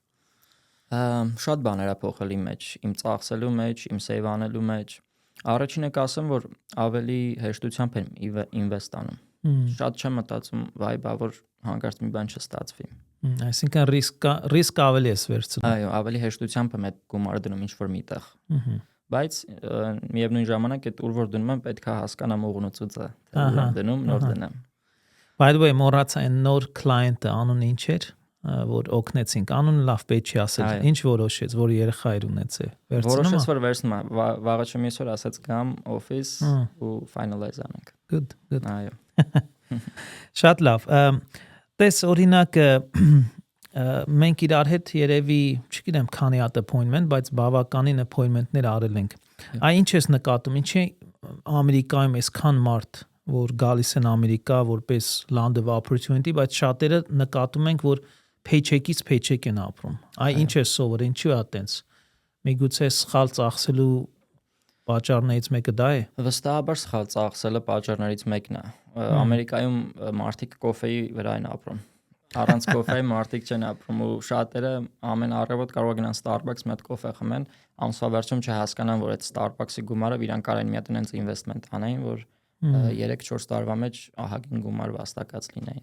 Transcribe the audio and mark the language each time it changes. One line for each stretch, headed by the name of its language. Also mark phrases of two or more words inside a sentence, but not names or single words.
Armenian: Շատ բաներ է փոխել իմ մեջ, իմ ծախսելու մեջ, իմ սեյվ անելու մեջ։ Առաջինը կասեմ, որ ավելի հեշտությամբ եմ ինվեստ անում։ Շատ չեմ մտածում, վայ, բա որ հանկարծ մի բան չստացվի։ Այսինքն ռիսկ ավելի ես վերցնում։ Այո, ավելի հեշտությամբ եմ այդ գումարը դնում ինչ-որ միտեղ։ Բայց միևնույն ժամանակ այդ ուր որ դնում եմ, պետք է հասկանամ ուղղությունը, թե ուր եմ դնում, նոր դնեմ։
English: By the way,
Armenian: մոռացա այն նոր client-ը անունը ինչ էր, որ օգնեցինք, անունը լավ պետք չի ասել։ Ինչ որոշեց, որ երեխա էր ունեցել։ Որոշեց, որ վերցնում եմ, վաղը չեմ այսօր ասած գամ office ու finalize անենք։ Good. Այո։ Շատ լավ։ Տես օրինակ մենք իրար հետ երևի, չգիտեմ, քանի հատ appointment, բայց բավականին appointment-ներ արել ենք։ Այ ինչ ես նկատում, ինչի Ամերիկայում այսքան մարդ, որ գալիս են Ամերիկա որպես
English: land of opportunity,
Armenian: բայց շատերը նկատում ենք, որ paycheck-ից paycheck են ապրում։ Այ ինչ է սովոր, ինչու է այտենց։ Միգուցե սխալ ծախսելու պատճառներից մեկը դա է։ Վստահաբար սխալ ծախսելը պատճառներից մեկն է։ Ամերիկայում մարդիկ կոֆեի վրա են ապրում։ Առանց կոֆեի մարդիկ չեն ապրում ու շատերը ամեն առավոտ կարող գնան Starbucks մի հատ կոֆե խմեն, ամսվա վերջում չհասկանան, որ այդ Starbucks-ի գումարը իրան կարեն մի հատ այնց ինվեստմենտ անեն, որ 3-4 տարվա մեջ ահագին գումար վաստակած լինեին։